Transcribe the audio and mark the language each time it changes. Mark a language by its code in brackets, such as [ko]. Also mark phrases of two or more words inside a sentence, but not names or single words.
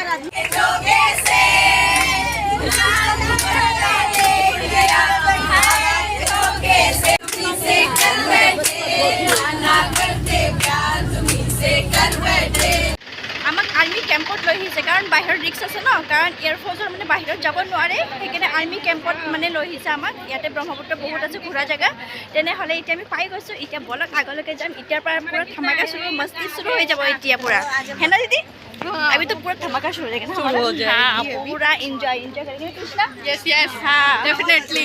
[as] আমাক আৰ্মি কেম্পত লৈ আহিছে কাৰণ বাহিৰত ৰিক্স আছে ন কাৰণ এয়াৰফ'ৰ্চৰ মানে বাহিৰত যাব নোৱাৰে সেইকাৰণে আৰ্মি কেম্পত মানে লৈ আহিছে আমাক ইয়াতে ব্ৰহ্মপুত্ৰ বহুত আছে ঘূৰা জেগা তেনেহ'লে এতিয়া আমি পাই গৈছোঁ এতিয়া বলক আগলৈকে যাম এতিয়াৰ পৰা পুৰা ধমাকা শুৰু মস্তি শুৰু হৈ যাব এতিয়া পুৰা [hi] है ना दीदी अभी तो पूरा धमाका शुरू हो जाएगा ना हाँ पूरा एंजॉय करेंगे कृष्णा [en] yes yes [hi] हाँ [en] डेफिनेटली